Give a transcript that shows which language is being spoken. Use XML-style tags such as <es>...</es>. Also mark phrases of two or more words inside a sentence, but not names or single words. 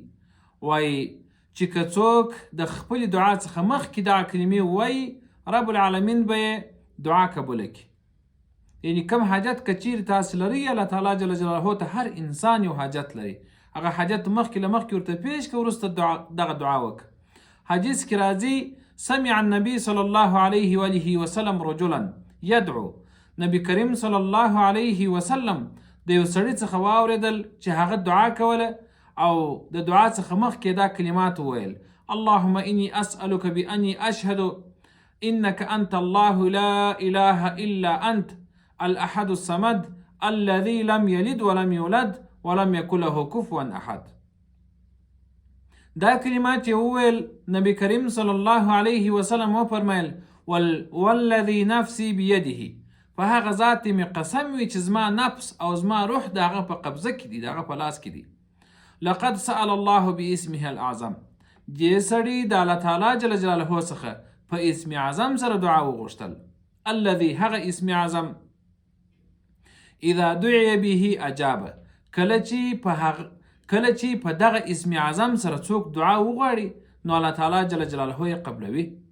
<ps>وایي چې که څوک د خپلې دعا څخه مخکې دغه کلمې وایي</ps> <ar>رب العالمین</ar> <ps>به یې دعا قبوله کړي. یعنې کوم حاجت که چیرې تاسې لرئ،</ps> <ar>الله تعالی جل جلاله</ar> <ps>ته هر انسان یو حاجت لري، هغه حاجت مخکې له مخکې ورته پیش کړه، وروسته دغه دعا وکړه. حدیث کې راځي</ps> <ar>سمع النبي صلی الله علیه و آله وسلم رجلا یدعو.</ar> <ps>نبی کریم</ps> <ar>صلی الله علیه وسلم</ar> <ps>د یو سړي څخه واورېدل چې هغه دعا کوله او د دعا څخه مخکې دا کلمات وویل:</ps> <ar>اللهم انی اسألک بانی اشهد انک انت الله لا اله الا انت الاحد الصمد الذي لم يلد ولم يولد ولم يكن له كفوا احد.</ar> <ps>دا کلمات چې وویل نبی کریم</ps> <ar>صلی الله علیه وسلم</ar> <ps>وفرمیل:</ps> <ar>والذي نفسي بيده،</ar> <ps>په هغه ذات مې قسم وي چې زما نفس او زما روح د هغه په قبضه کې دي، د هغه په لاس کې دي.</ps> <ar>لقد سأل الله باسمه الاعظم،</ar> <ps>دې سړي د</ps> <ar>الله تعالی جل جلاله</ar> <ps>څخه په اسم اعظم سره دعا وغوښتل. الذي، هغه اسم اعظم،</ps> <ar>اذا دعي به اجاب،</ar> <ps>کله چې په دغه اسم اعظم سره څوک دعا وغواړي نو</ps> <ar>الله تعالی جل جلاله</ar> <ps>یې قبلوي.</ps>